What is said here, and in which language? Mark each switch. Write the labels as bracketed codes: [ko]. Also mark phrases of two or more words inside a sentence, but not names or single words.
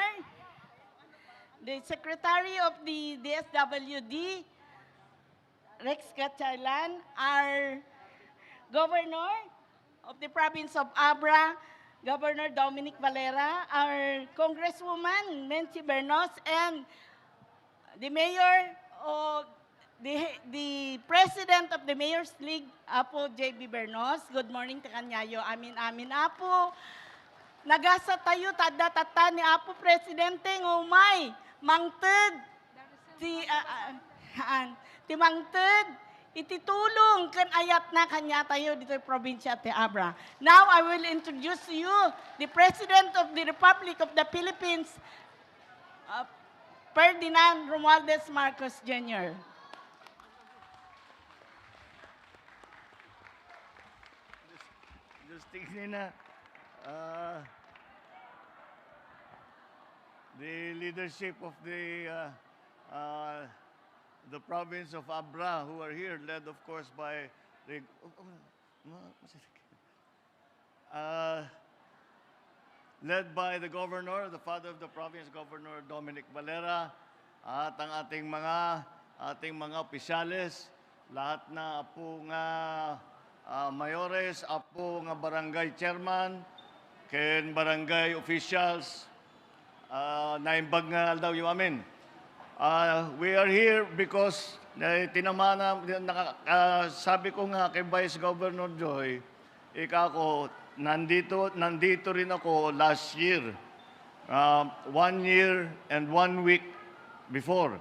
[en] the Secretary of the DSWD, Rex Gatchalian, our Governor of the Province of Abra, Governor Dominic Valera, our Congresswoman Nancy Bernos, and the Mayor of the President of the Mayor's League, Apo J.B. Bernos. Good morning [ilo] ta kanyayo. Amin Apo. Nagasa tayo tadda ni Apo Presidente ngumay mangted ti mangted ititulong kan ayat na kanya tayo [tl] dito sa probinsya [ilo] ti Abra. [en] Now, I will introduce to you the President of the Republic of the Philippines, Ferdinand Romualdez Marcos Jr. Just thinking na, the leadership of the province of Abra, who are here, led of course by the led by the governor, the father of the province, Governor Dominic Valera, [tl] at ang ating mga opisyales, lahat na [ilo] apo nga mayores, apo nga barangay chairman, ken barangay officials, naimbag nga daw yung amin. [en] We are here because [tl] sabi ko nga kay Vice Governor Joy, nandito rin ako [en] last year, 1 year and 1 week before.